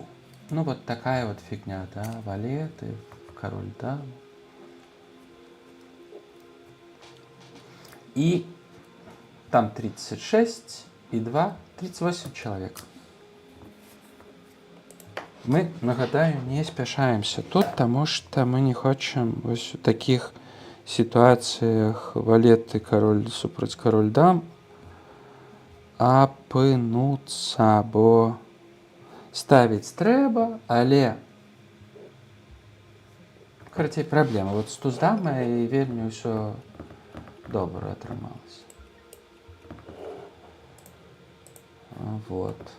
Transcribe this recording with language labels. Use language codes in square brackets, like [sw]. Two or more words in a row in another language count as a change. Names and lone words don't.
[ru] Ну, вот такая вот фигня, да, валеты, король дам. И там 36 и 2, 38 человек. Мы, [be] нагадаю, не спяшаемся тут, [ru] потому что мы не хочем ось у таких ситуациях валеты король супроть король дам апынуцца, [be] бо ставіць трэба, але карацей праблема. Вот з туздамай вельмі ўсё добра атрымалася. Вот.